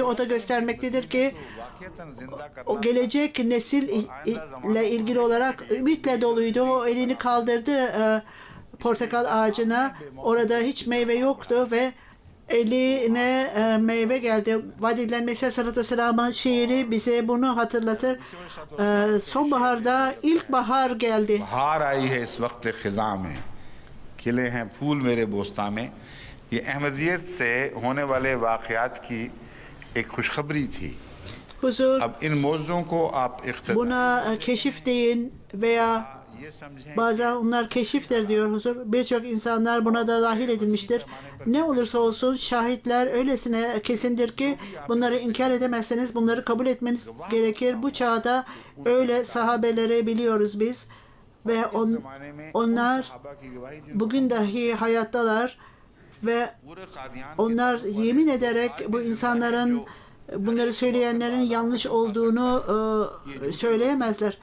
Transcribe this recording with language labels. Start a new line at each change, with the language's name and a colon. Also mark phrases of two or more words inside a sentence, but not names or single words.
Turkish: O da göstermektedir ki o gelecek nesille ilgili olarak ümitle doluydu. O elini kaldırdı portakal ağacına. Orada hiç meyve yoktu ve eline meyve geldi. Vaad edilen Mesih
Arabic: عليه الصلاة والسلام'ın
Turkish: şiiri bize bunu hatırlatır. Sonbaharda ilkbahar geldi.
Urdu: بہار آئی ہے اس وقت خزاں میں، کھلے ہیں پھول میرے بوستاں میں. یہ احمدیت سے ہونے والے واقعات کی ایک خوشخبری تھی.
Turkish: Huzur,
Urdu: اب ان موضوعوں کو آپ
Turkish: buna keşif deyin veya
Urdu: یہ سمجھیں
Turkish: bazen onlar keşiftir diyor huzur. Birçok insanlar buna da dahil edilmiştir. Ne olursa olsun şahitler öylesine kesindir ki bunları inkar edemezseniz bunları kabul etmeniz gerekir. Bu çağda öyle sahabeleri biliyoruz biz ve onlar bugün dahi hayattalar ve onlar yemin ederek bu insanların, bunları söyleyenlerin yanlış olduğunu söyleyemezler.